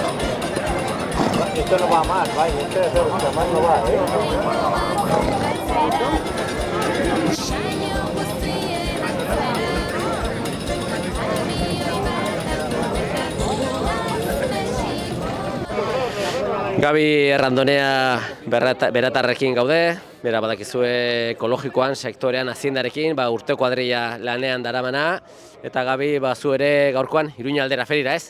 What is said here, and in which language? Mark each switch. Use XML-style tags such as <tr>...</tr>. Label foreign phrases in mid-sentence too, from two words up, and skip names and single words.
<es>Esto no va más, esto más no va,</es> <eu>Gabi Errandonea beratarrekin gaude, bera badakizue ekologikoan, sektorean, haziendarekin, urte kuadrilla lanean daramana, eta Gabi, zu ere gaurkoan Iruña aldera ferira, ez?</eu>